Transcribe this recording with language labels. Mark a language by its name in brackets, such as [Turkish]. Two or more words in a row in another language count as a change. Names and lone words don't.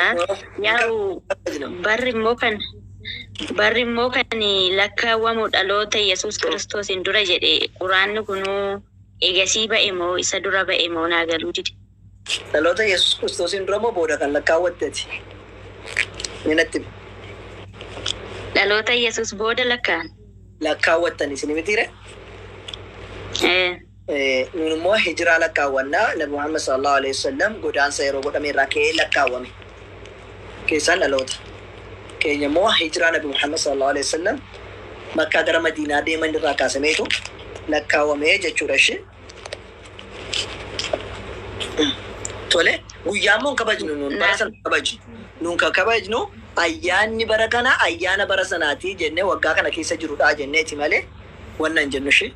[Oromo] Yaa'u barri immoo kan lakkaawwamu dhaloota Yesuus Kiristoosiin dura jedhe quraanni kunuu eegasii ba'e moo isa dura ba'e moo naa galuu dide. Dhaloota Yesuus Kiristoosiin dura moo booda kan lakkaawwatteeti? Minatti dhaloota Yesuus booda lakkaawwattan isin mitiire? Nun immoo hijiraa lakkaawwannaa Nabi Muhammad [Arabic] صلى الله عليه وسلم [Oromo] godaansa yeroo godhame irraa ka'ee lakkaawwame. Keessaan dhaloota keenya immoo hijiraa Nabi Muhammad [Arabic] صلى الله عليه وسلم [Oromo] Makkaa gara Madiinaa deeman irraa kaasameetu lakkaawwame jechuudha ishee. Tole guyyaa immoo kabajnu nun bara sana kabajnu. Nun kan kabajnu ayyaanni bara kana ayyaana bara sanaati jennee waggaa kana keessa jirudha jenneeti malee wannan jennu ishee.